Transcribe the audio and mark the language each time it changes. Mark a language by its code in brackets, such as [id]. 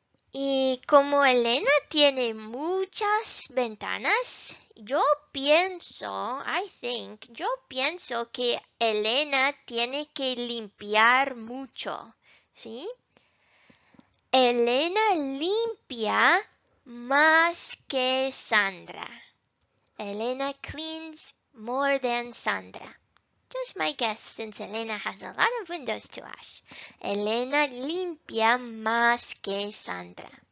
[es] Y como Elena tiene muchas ventanas, yo pienso que Elena tiene que limpiar mucho, ¿sí? Elena limpia más que Sandra. [en] Elena cleans more than Sandra. Just my guess, since Elena has a lot of windows to wash. [es] Elena limpia más que Sandra.